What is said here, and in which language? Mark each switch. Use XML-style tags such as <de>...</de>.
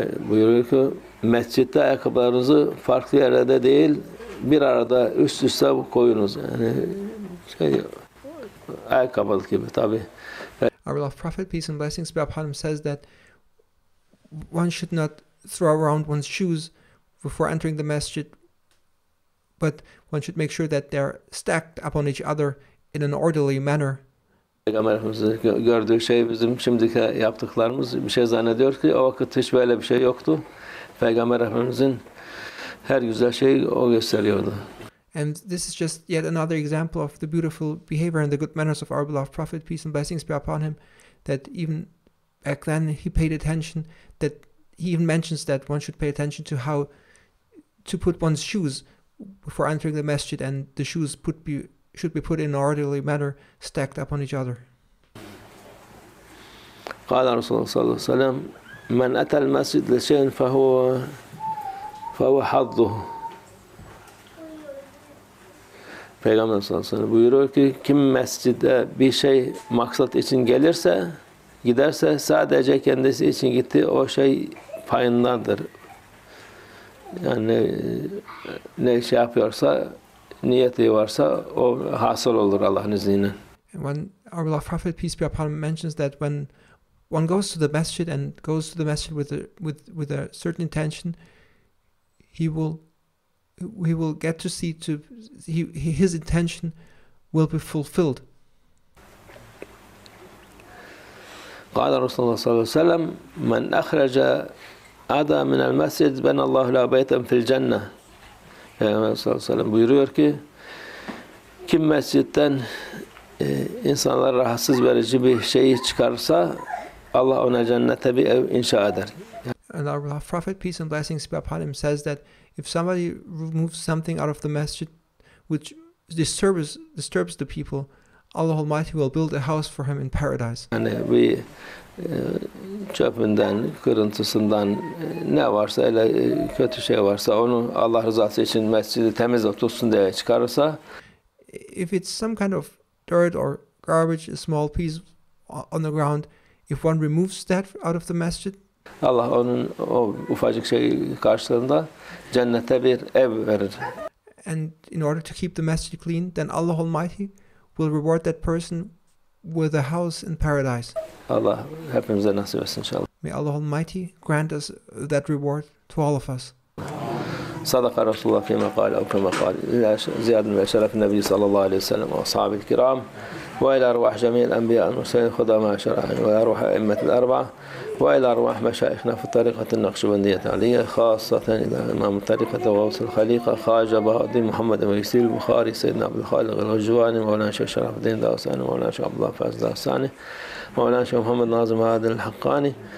<tr>Buyuruyor ki mescitte ayakkabılarınızı farklı yerlerde değil, bir arada üst üste koyunuz. Yani ayakkabılık gibi tabi.</tr> <en>Our beloved Prophet, peace and blessings be upon him, says that one should not throw around one's shoes before entering the masjid, but one should make sure that they're stacked upon each other in an orderly manner.</en> <tr>Peygamber Efendimiz'in gördüğü şey bizim şimdiki yaptıklarımız, bir şey zannediyor ki o vakit hiç böyle bir şey yoktu. Peygamber Efendimiz'in her güzel şeyi o gösteriyordu.</tr> <en>And this is just yet another example of the beautiful behavior and the good manners of our beloved Prophet, peace and blessings be upon him, that even back then he paid attention, that he even mentions that one should pay attention to how to put one's shoes before entering the masjid, and the shoes should be put in an orderly manner, stacked upon each other.</en> <ar>قال رسول الله صلى الله عليه وسلم من أتى المسجد لشيء فهو حظه</ar> <tr>Peygamber sallallahu aleyhi ve sellem buyuruyor ki kim mescide bir şey maksat için gelirse, giderse sadece kendisi için gitti, o şey payındadır. Yani ne şey yapıyorsa, niyeti varsa o hasıl olur Allah'ın izniyle.</tr> <en>And when our beloved Prophet, peace be upon him, mentions that when one goes to the masjid and goes to the masjid with a certain intention, he will get to see his intention will be fulfilled.</en> <ar>قال رسول الله صلى الله عليه وسلم من أخرج أذى من المسجد بنى الله له بيتا في الجنة.</ar> <tr>Peygamber sallallahu aleyhi ve sellem buyuruyor ki kim mescitten insanlara rahatsız verici bir şeyi çıkarsa Allah ona cennete bir ev inşa eder.</tr> <en>And our Prophet, peace and blessings be upon him, says that if somebody removes something out of the masjid which disturbs the people, Allah Almighty will build a house for him in paradise.</en> <tr>Yani bir çöpünden, kırıntısından ne varsa, öyle kötü şey varsa onu Allah rızası için mescidi temiz tutsun diye çıkarırsa,</tr> <en>if it's some kind of dirt or garbage, a small piece on the ground, if one removes that out of the masjid,</en> <tr>Allah onun o ufacık şey karşılığında cennete bir ev verir.</tr> <en>And in order to keep the masjid clean, then Allah Almighty will reward that person with a house in paradise.</en> <tr>Allah hepimize nasip etsin inşallah.</tr> <en>May Allah Almighty grant us that reward to all of us.</en> <ar>صدق رسول الله فيما قال أو كما قال إلى زيادة وشرف النبي صلى الله عليه وسلم وأصحابه الكرام وإلى أرواح جميع الأنبياء والمرسلين خدماء شرعا وإلى أرواح أئمة الأربعة وإلى أرواح مشايخنا في الطريقة النقشبندية العلية خاصة إلى إمام الطريقة وغوث الخليقة خواجة بهاء محمد ويسير البخاري سيدنا عبد الخالق الغجواني مولانا شيخ شرف الدين داوساني مولانا شيخ عبد الله فاز داوساني مولانا شيخ محمد ناظم هادن الحقاني</ar>